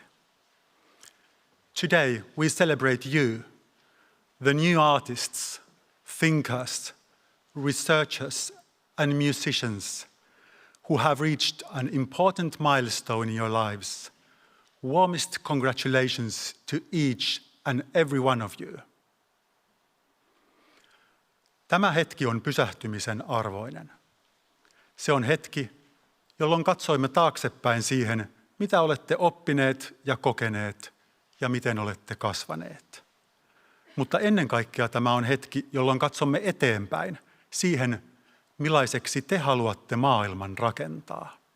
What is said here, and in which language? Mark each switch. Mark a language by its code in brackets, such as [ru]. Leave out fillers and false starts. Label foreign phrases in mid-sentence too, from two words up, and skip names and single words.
[en] Today, we celebrate you, the new artists, thinkers, researchers, and musicians who have reached an important milestone in your lives. Warmest congratulations to each and every one of you. [fi] Tämä hetki on pysähtymisen arvoinen. Se on hetki, jolloin katsoimme taaksepäin siihen, mitä olette oppineet ja kokeneet ja miten olette kasvaneet. Mutta ennen kaikkea tämä on hetki, jolloin katsomme eteenpäin siihen, millaiseksi te haluatte maailman rakentaa.